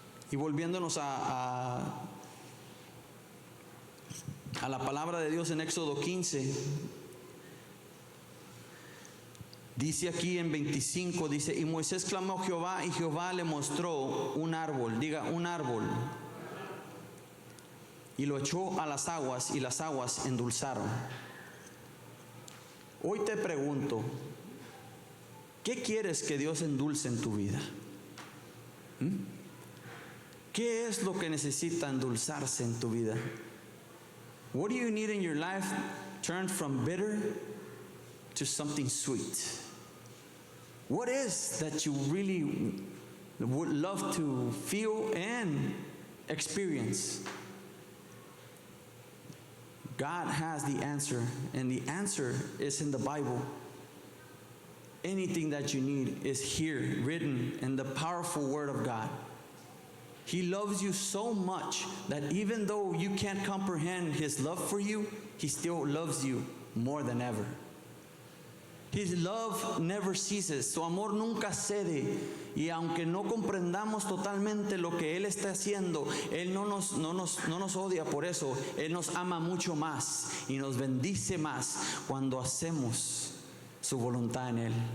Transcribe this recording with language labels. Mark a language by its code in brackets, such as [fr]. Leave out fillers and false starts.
[es] Y volviéndonos a la palabra de Dios en Éxodo 15, dice aquí en 25, dice, y Moisés clamó a Jehová, y Jehová le mostró un árbol, diga, un árbol, y lo echó a las aguas, y las aguas endulzaron. Hoy te pregunto, ¿qué quieres que Dios endulce en tu vida? ¿Qué es lo que necesita endulzarse en tu vida? [en] What do you need in your life turned from bitter to something sweet? What is that you really would love to feel and experience? God has the answer, and the answer is in the Bible. Anything that you need is here, written in the powerful Word of God. He loves you so much that even though you can't comprehend His love for you, He still loves you more than ever. His love never ceases. [es] Su amor nunca cede. Y aunque no comprendamos totalmente lo que Él está haciendo, Él no nos odia por eso. Él nos ama mucho más y nos bendice más cuando hacemos su voluntad en Él.